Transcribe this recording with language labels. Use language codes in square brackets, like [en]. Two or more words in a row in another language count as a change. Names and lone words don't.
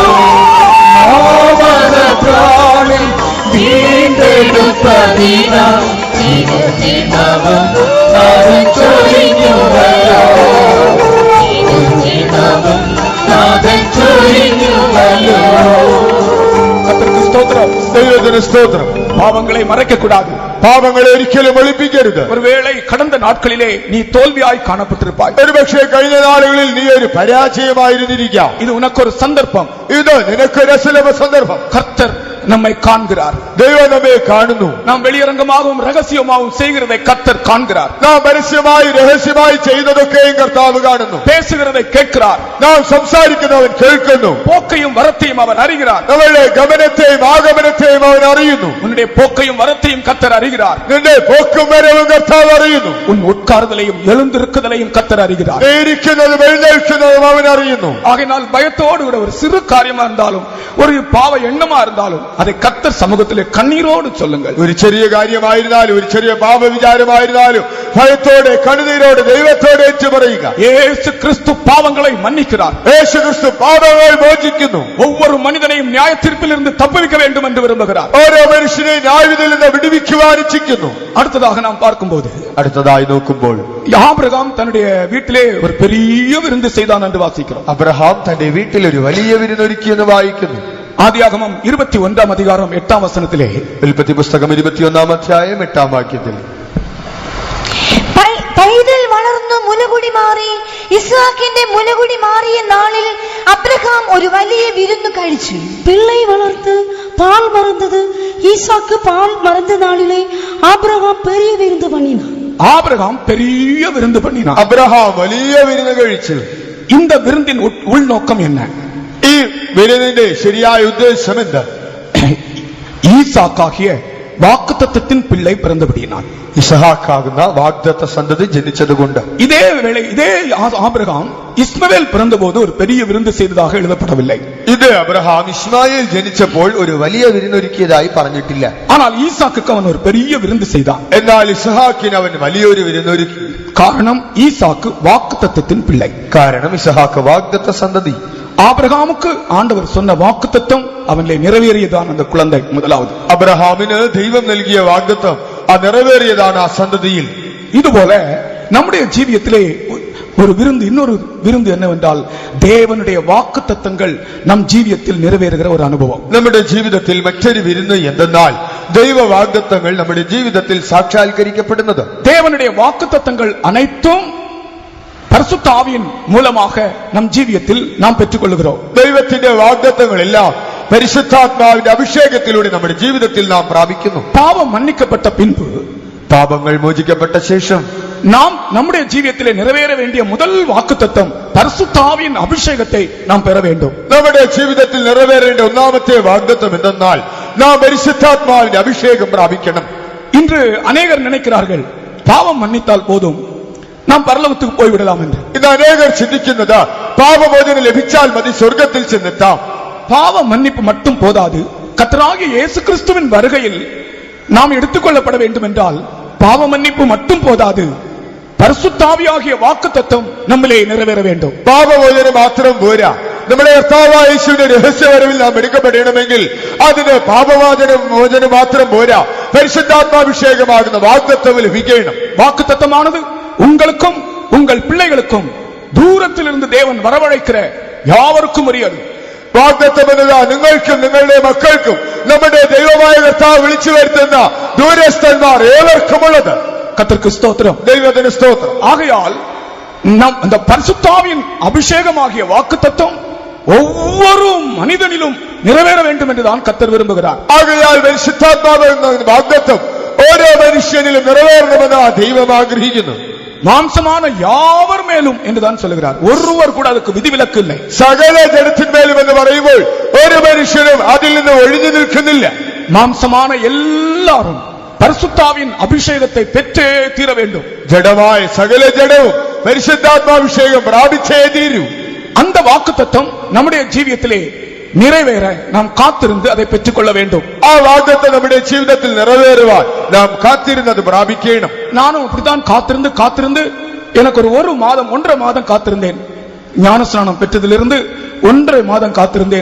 [ml] പ്രാണൻ വീണ്ടെടുപ്പതിനാൽ തിരുനിണവും നാഥൻ ചൊരിഞ്ഞുവല്ലോ. തിരുനിണവും നാഥൻ ചൊരിഞ്ഞുവല്ലോ. [ta] கர்த்தர்க்கு ஸ்தோத்திரம். [ml] ദൈവത്തിന് സ്തോത്രം. [ta] பாவங்களை மறைக்க கூடாது. [ml] പാപങ്ങളെ ഒരിക്കലും ഒളിപ്പിക്കരുത്. [ta] ஒருவேளை கடந்த நாட்களிலே நீ தோல்வியாய் காணப்பட்டிருப்பாய். [ml] ഒരുപക്ഷെ കഴിഞ്ഞ നാളുകളിൽ നീ ഒരു പരാജയമായിരുന്നിരിക്കാം. [ta] இது உனக்கு ஒரு சந்தர்ப்பம். [ml] ഇത് നിനക്കൊരു സുലഭ സന്ദർഭം. [ta] கர்த்தர் நம்மை காண்கிறார். [ml] ദൈവം നമ്മെ കാണുന്നു. [ta] நாம் வெளியரங்கமாகவும் ரகசியமாகவும் செய்கிறதை கர்த்தர் காண்கிறார். [ml] നാം പരസ്യമായി രഹസ്യമായി ചെയ്യുന്നതൊക്കെയും കർത്താവ് കാണുന്നു. [ta] பேசுகிறதை கேட்கிறார். [ml] നാം സംസാരിക്കുന്നവൻ കേൾക്കുന്നു. [ta] போக்கையும் வரத்தையும் அவர் அறிகிறார். [ml] നമ്മളുടെ ഗമനത്തെയും ആഗമനത്തെയും അവൻ അറിയുന്നു. [ta] உன்னுடைய போக்கையும் வரத்தையும் கர்த்தர் அறிகிறார். [ml] നിന്റെ പോക്കും വരവും കർത്താവ് അറിയുന്നു. [ta] உன் உட்கார்தலையும் எழுந்திருக்குதலையும் கர்த்தர் அறிகிறார். [ml] നീ ഇരിക്കുന്നതും എഴുന്നേൽക്കുന്നതും അവൻ അറിയുന്നു. [ta] ஆகையினால் பயத்தோடு கூட ஒரு சிறு காரியமா இருந்தாலும் ஒரு பாவ எண்ணமா இருந்தாலும் அதை கர்த்தர் சமூகத்திலே கண்ணீரோடு சொல்லுங்கள். [ml] ഒരു ചെറിയ കാര്യമായിരുന്നാലും ഒരു ചെറിയ പാപവിചാരമായിരുന്നാലും ഭയത്തോടെ കണ്ണുനീരോടെ ദൈവത്തോട് ഏറ്റുപറയുക. [ta] இயேசு கிறிஸ்து பாவங்களை மன்னிக்கிறார். [ml] യേശു ക്രിസ്തു പാപങ്ങൾ മോചിക്കുന്നു. [ta] ஒவ்வொரு மனிதனையும் நியாய தீர்ப்பிலிருந்து தப்புவிக்க வேண்டும் என்று விரும்புகிறார். [ml] ഓരോ മനുഷ്യനെയും ന്യായവിധിയിൽ നിന്ന് വിടുവിക്കുവാൻ ഇച്ഛിക്കുന്നു. [ta] அடுத்ததாக நாம் பார்க்கும்போது [ml] അടുത്തതായി നോക്കുമ്പോൾ [ta] ஆபிரகாம் தன்னுடைய வீட்டிலே ஒரு பெரிய விருந்து செய்தான் என்று வாசிக்கிறோம். [ml] അബ്രഹാം തന്റെ വീട്ടിൽ ഒരു വലിയ വിരുന്നൊരുക്കിയെന്ന് വായിക്കുന്നു. [ta] ஆதியாகமம் 21 அதிகாரம் 8 வசனத்திலே [ml] ഉൽപ്പത്തി പുസ്തകം 21 അധ്യായം 8 വാക്യത്തിൽ പൈതൽ വളർന്നു മുലകുടി മാറി ഇസ്ഹാക്കിന്റെ മുലകുടി മാറിയ നാളിൽ അബ്രഹാം ഒരു വലിയ വിരുന്ന് കഴിച്ചു. [ta] பிள்ளை வளர்த்து பால் மறந்தது. ஈசாக்கு பால் மறந்த நாளிலே ஆபிரகாம் பெரிய விருந்து பண்ணினான். ஆபிரகாம் பெரிய விருந்து பண்ணினான். [ml] അബ്രഹാം വലിയ വിരുന്ന് കഴിച്ചു. [ta] இந்த விருந்தின் உள்நோக்கம் என்ன? [ml] ഈ വിരുന്നിന്റെ ശരിയായ ഉദ്ദേശം എന്താ? [ta] ஈசாக்காகிய வாக்குத்தத்தத்தின் பிள்ளை பிறந்தபடியினான். [ml] ഇസഹാക്കാകുന്ന വാഗ്ദത്ത സന്തതി ജനിച്ചതുകൊണ്ട്. [ta] இதே வேளை இதே ஆபிரகாம் இஸ்மவேல் பிறந்தபோது ஒரு பெரிய விருந்து செய்ததாக எழுதப்படவில்லை. [ml] ഇത് അബ്രഹാം ഇസ്മായേൽ ജനിച്ചപ്പോൾ ഒരു വലിയ വിരുന്നൊരുക്കിയതായി പറഞ്ഞിട്ടില്ല. [ta] ஆனால் ஈசாக்குக்கு அவன் ஒரு பெரிய விருந்து செய்தான். [ml] എന്നാൽ ഇസ്ഹാക്കിന് അവൻ വലിയൊരു വിരുന്നൊരുക്കി. [ta] காரணம் ஈசாக்கு வாக்குத்தத்தத்தின் பிள்ளை. [ml] കാരണം ഇസഹാക്ക് വാഗ്ദത്ത സന്തതി. [ta] ஆபிரகாமுக்கு ஆண்டவர் சொன்ன வாக்குத்தத்தம் அவனிலே நிறைவேறியதான் அந்த குழந்தை முதலாவது. [ml] അബ്രഹാമിന് ദൈവം നൽകിയ വാഗ്ദത്തം ആ നിറവേറിയതാണ് ആ സന്തതിയിൽ. [ta] இதுபோல நம்முடைய ஜீவியத்திலே ஒரு விருந்து, இன்னொரு விருந்து என்னவென்றால் தேவனுடைய வாக்குத்தத்தங்கள் நம் ஜீவியத்தில் நிறைவேறுகிற ஒரு அனுபவம். [ml] നമ്മുടെ ജീവിതത്തിൽ മറ്റൊരു വിരുന്ന് എന്തെന്നാൽ ദൈവ വാഗ്ദത്തങ്ങൾ നമ്മുടെ ജീവിതത്തിൽ സാക്ഷാത്കരിക്കപ്പെടുന്നത്. [ta] தேவனுடைய வாக்குத்தத்தங்கள் அனைத்தும் பரிசுத்த ஆவியின் மூலமாக நம் ஜீவியத்தில் நாம் பெற்றுக்கொள்கிறோம். [ml] ദൈവത്തിന്റെ വാഗ്ദത്തങ്ങളെല്ലാം പരിശുദ്ധാത്മാവിന്റെ അഭിഷേകത്തിലൂടെ നമ്മുടെ ജീവിതത്തിൽ നാം പ്രാപിക്കുന്നു. [ta] பாவம் மன்னிக்கப்பட்ட பின்பு, [ml] പാപങ്ങൾ മോചിക്കപ്പെട്ട ശേഷം [ta] நாம் நம்முடைய ஜீவியத்திலே நிறைவேற வேண்டிய முதல் வாக்குத்தத்தம் பரிசுத்த ஆவியின் அபிஷேகத்தை நாம் பெற வேண்டும். [ml] നമ്മുടെ ജീവിതത്തിൽ നിറവേറേണ്ട ഒന്നാമത്തെ വാഗ്ദത്തം എന്തെന്നാൽ നാം പരിശുദ്ധാത്മാവിന്റെ അഭിഷേകം പ്രാപിക്കണം. [ta] இன்று அநேகர் நினைக்கிறார்கள் பாவம் மன்னித்தால் போதும் நாம் பரலோகத்துக்கு போய்விடலாம் என்று. [ml] ഇന്ന് അനേകർ ചിന്തിക്കുന്നത് പാപമോചനം ലഭിച്ചാൽ മതി സ്വർഗത്തിൽ ചെന്നെത്താം. [ta] பாவ மன்னிப்பு மட்டும் போதாது, கர்த்தராகிய இயேசு கிறிஸ்துவின் வருகையில் நாம் எடுத்துக்கொள்ளப்பட வேண்டும் என்றால் பாவ மன்னிப்பு மட்டும் போதாது, பரிசுத்த ஆவியாகிய வாக்குத்தத்தம் நம்மிலே நிறைவேற வேண்டும். [ml] പാപമോചനം മാത്രം പോരാ. നമ്മുടെ കർത്താവായ യേശുവിന്റെ രഹസ്യവരവിൽ നാം എടുക്കപ്പെടണമെങ്കിൽ അതിന് പാപമോചനം മാത്രം പോരാ, പരിശുദ്ധാത്മാഭിഷേകമാകുന്ന വാഗ്ദത്തം ലഭിക്കണം. [ta] வாக்குத்தத்தமானது உங்களுக்கும் உங்கள் பிள்ளைகளுக்கும் தூரத்திலிருந்து தேவன் வரவழைக்கிற யாவருக்கும் உரியது. [ml] വാഗ്ദത്തം എന്നത് നിങ്ങൾക്കും നിങ്ങളുടെ മക്കൾക്കും നമ്മുടെ ദൈവമായ കർത്താവ് വിളിച്ചു വരുത്തുന്ന ദൂരസ്ഥന്മാർ ഏവർക്കുമുള്ളത്. [ta] கர்த்தருக்கு ஸ்தோத்திரம். [ml] ദൈവത്തിന് സ്തോത്രം. [ta] ஆகையால் நம் அந்த பரிசுத்த ஆவியின் அபிஷேகமாகிய வாக்குத்தத்தம் ஒவ்வொரு மனிதனிலும் நிறைவேற வேண்டும் என்றுதான் கர்த்தர் விரும்புகிறார். [ml] ആകയാൽ പരിശുദ്ധാത്മാവ് എന്ന വാഗ്ദത്തം ഓരോ മനുഷ്യനിലും നിറവേറണമെന്ന് ആ ദൈവം ആഗ്രഹിക്കുന്നു. [ta] மாம்சமான யாவர் மேலும் என்றுதான் சொல்லுகிறார். ஒருவர் கூட அதுக்கு விதிவிலக்கு இல்லை. [ml] സകല ജഡത്തിന്മേലും എന്ന് പറയുമ്പോൾ ഒരു മനുഷ്യനും അതിൽ നിന്ന് ഒഴിഞ്ഞു നിൽക്കുന്നില്ല. [ta] மாம்சமான எல்லாரும் பரிசுத்தாவின் அபிஷேகத்தை பெற்றே தீர வேண்டும். [ml] ജഡമായ സകല ജഡവും പരിശുദ്ധാത്മാഭിഷേകം പ്രാപിച്ചേ തീരൂ. [ta] அந்த வாக்குத்தத்தம் நம்முடைய ஜீவியத்திலே நிறைவேற நாம் காத்திருந்து அதை பெற்றுக்கொள்ள வேண்டும். [ml] ആ വാഗ്ദത്തം നമ്മുടെ ജീവിതത്തിൽ നിറവേറുവാൻ നാം കാത്തിരുന്നത് പ്രാപിക്കണം. [ta] நானும் அப்படித்தான் காத்திருந்து எனக்கு ஒரு மாதம் 1.5 மாதம் காத்திருந்தேன். ஞானஸ்நானம் பெற்றதிலிருந்து 1.5 மாதம் காத்திருந்தேன்.